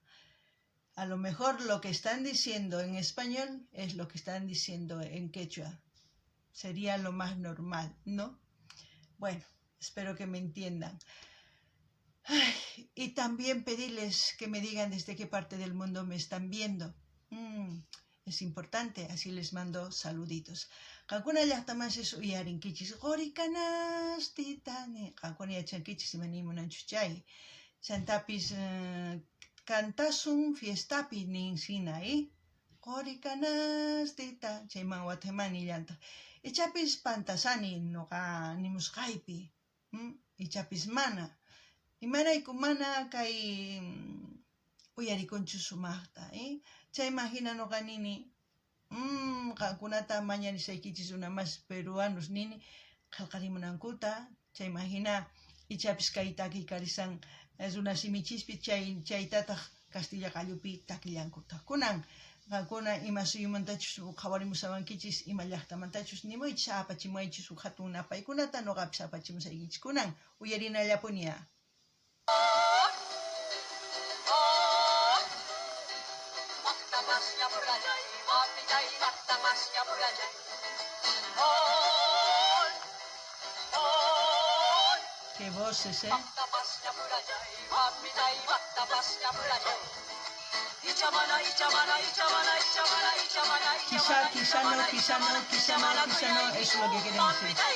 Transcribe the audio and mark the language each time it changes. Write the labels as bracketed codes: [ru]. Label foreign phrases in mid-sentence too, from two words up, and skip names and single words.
[es] A lo mejor lo que están diciendo en español es lo que están diciendo en quechua. Sería lo más normal, ¿no? Bueno, espero que me entiendan. Y también pedirles que me digan desde qué parte del mundo me están viendo. Es importante, así les mando saluditos. [qu] Qankuna llaqtamasis uyarinkichis qori canastitani. Qankuna yachankichis imanimunanchus chay. Chantapis cantasun fiestapi ninsina, qori canastita. Chayman watemani llanta. Ichapis pantasani noqa nimusqaypi. Ichapis mana. Imarayku mana kay uyarikunchu sumaqta, Chayman hina noqa nini, qankunata mañarisaykichis [es] una más peruanos [qu] nini, qillqarimunankuta, chayman hina ichapis kay takiy karisan runasimichispi chaytataq Castilla qallupi takillankuta. Kunan qankuna ima suyumantachus qhawarimusawankichis ima llaqtamantachus nimuychis apachimaychis hatun napaykunata noqapis apachimusaykichis. Kunan uyarinallapunia. [es] Qué voces, Quizá no, eso es lo que queremos decir.